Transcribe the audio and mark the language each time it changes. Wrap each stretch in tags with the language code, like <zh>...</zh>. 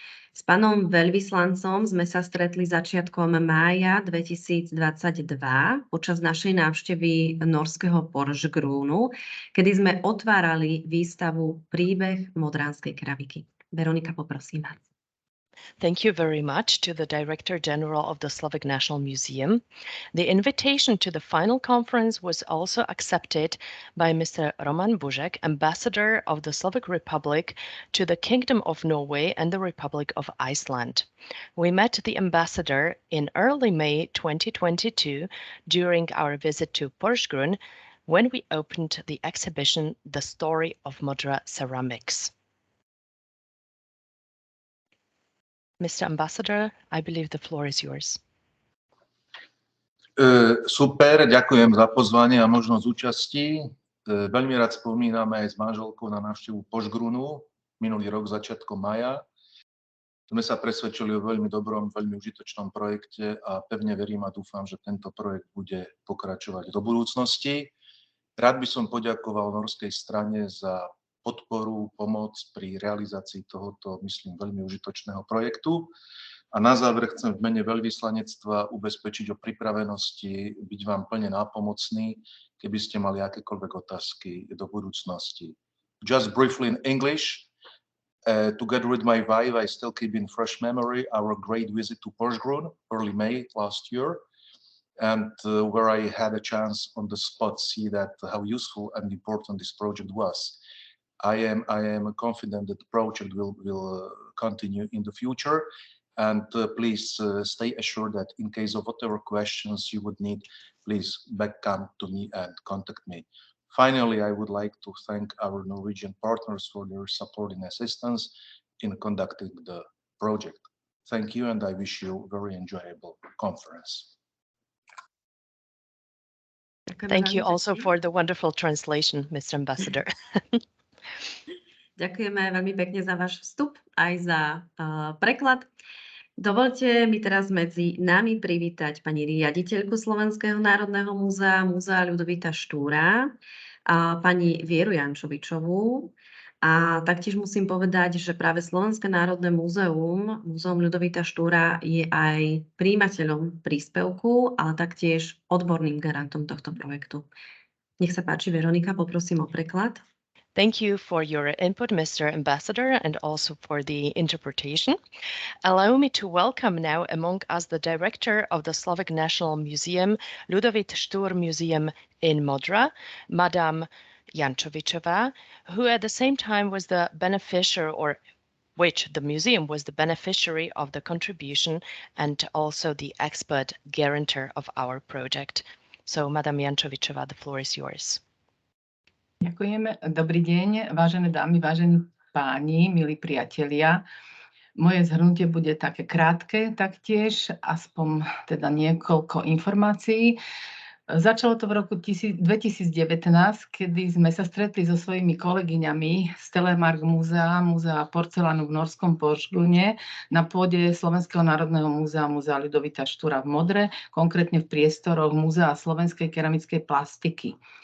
<sk>S pánom veľvyslancom sme sa stretli začiatkom mája 2022 počas našej návštevy norského Porsgrunu, kedy sme otvárali výstavu Príbeh modránskej kraviky. Veronika, poprosím vás.</sk> <en>Thank you very much to the Director General of the Slovak National Museum. The invitation to the final conference was also accepted by Mr. Roman Bužek, Ambassador of the Slovak Republic to the Kingdom of Norway and the Republic of Iceland. We met the ambassador in early May 2022 during our visit to Porsgrunn when we opened the exhibition The Story of Modra Ceramics. Mr. Ambassador, I believe the floor is yours.</en> <sk>Super, ďakujem za pozvanie a možnosť účasti. Veľmi rád spomíname aj s manželkou na návštevu Porsgrunu minulý rok začiatkom maja. Sme sa presvedčili o veľmi dobrom, veľmi užitočnom projekte a pevne verím a dúfam, že tento projekt bude pokračovať do budúcnosti. Rád by som poďakoval norskej strane za podporu, pomoc pri realizácii tohoto, myslím, veľmi užitočného projektu. A na záver chcem v mene veľvyslanectva ubezpečiť o pripravenosti, byť vám plne nápomocný, keby ste mali akékoľvek otázky do budúcnosti.</sk> <en>Just briefly in English, together with my wife, I still keep in fresh memory our great visit to Porsgrunn early May last year, and where I had a chance on the spot see that how useful and important this project was. I am confident that the project will continue in the future, and please stay assured that in case of whatever questions you would need, please come to me and contact me. Finally, I would like to thank our Norwegian partners for their support and assistance in conducting the project. Thank you, and I wish you a very enjoyable conference. Thank you also for the wonderful translation, Mr. Ambassador.</en> <sk>Ďakujeme veľmi pekne za váš vstup, aj za preklad. Dovolte mi teraz medzi nami privítať pani riaditeľku Slovenského národného múzea, Múzea Ľudovita Štúra, pani Vieru Jančovičovú. A taktiež musím povedať, že práve Slovenské národné múzeum, Múzeum Ľudovita Štúra, je aj prijímateľom príspevku, ale taktiež odborným garantom tohto projektu. Nech sa páči, Veronika, poprosím o preklad.</sk> <en>Thank you for your input, Mr. Ambassador, and also for the interpretation. Allow me to welcome now among us the director of the Slovak National Museum, Ľudovít Štúr Museum in Modra, Madame Jančovičová, who at the same time was the beneficiary, or which the museum was the beneficiary of the contribution and also the expert guarantor of our project. So, Madame Jančovičová, the floor is yours.</en> <sk>Ďakujeme. Dobrý deň, vážené dámy, vážení páni, milí priatelia. Moje zhrnutie bude také krátke, taktiež aspoň teda niekoľko informácií. Začalo to v roku 2019, kedy sme sa stretli so svojimi kolegyňami z Telemark múzea, Múzea porcelánu v Norskom Požgune na pôde Slovenského národného múzea, Múzea Ľudovita Štúra v Modre, konkrétne v priestoroch Múzea slovenskej keramickej plastiky.</sk>